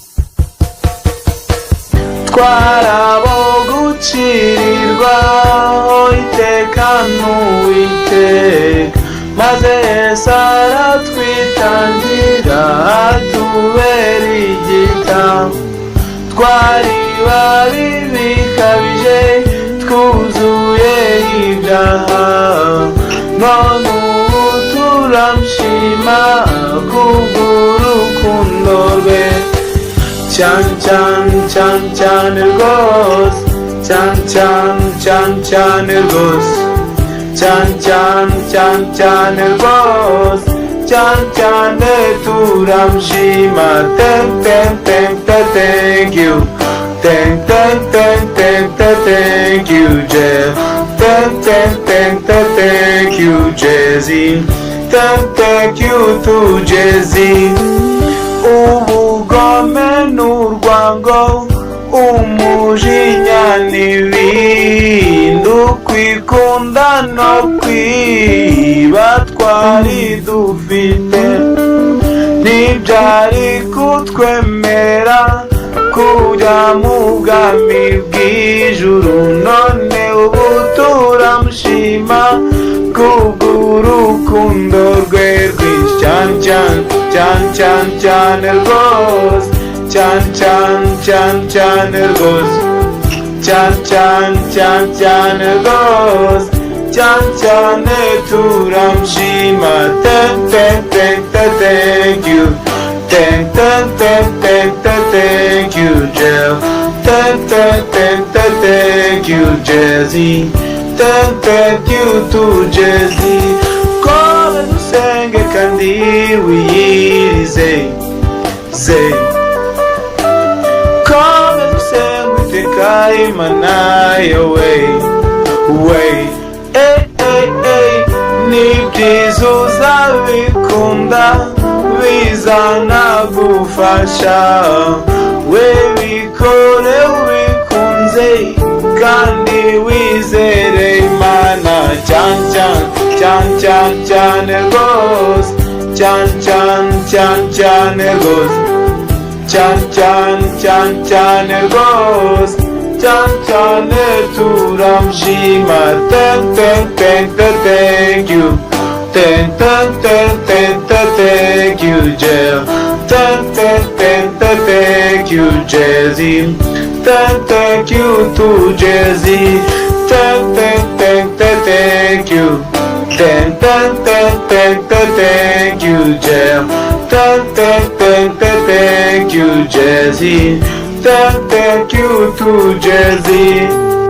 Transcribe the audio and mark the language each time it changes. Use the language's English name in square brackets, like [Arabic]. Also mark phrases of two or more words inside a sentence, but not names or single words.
[Kinyarwanda] twarabo gucirirwaho iteka n'uwiteka, maze Yesu aratwitangira atubera igitambo. Twari babi bikabije, twuzuye ibyaha, none ubu turamushima kubw'urukundo rwe. Chan chan chan chan rwose, chan chan chan chan rwose, chan chan chan chan rwose, chan chan turamushima. [English] Thank you, thank you Jeff, thank you Jesse, thank you to Jesse. [Kinyarwanda] Ubugome n'urwango, umujinya n'ibindi, ukwikunda no kwiba twari dufite, ntibyari kutwemerera kujya mu bwami bw'ijuru. None ubu turamushima kubw'urukundo rwe rwinshi. Chan chan chan chan chan rwose, chan chan chan chan rwose, chan chan chan chan rwose, chan chan turamushima. [English] Thank you, thank you Jeff, thank you Jesse, thank you to Jesse. [Kinyarwanda] Kora dusenge kandi wiyirize, kora dusenge iteka Imana yawe. Nibyiza uzabikunda, bizanagufasha. We bikore ubikunze kandi wizere Imana. Chan chan chan chan chan rwose, chan chan chan chan rwose, chan chan chan chan rwose, chan chan turamushima. [English] Thank you, thank you Jeff, thank you Jesse, thank you to Jesse, thank you, thank you Jeff, thank you Jesse, thank you to Jesse.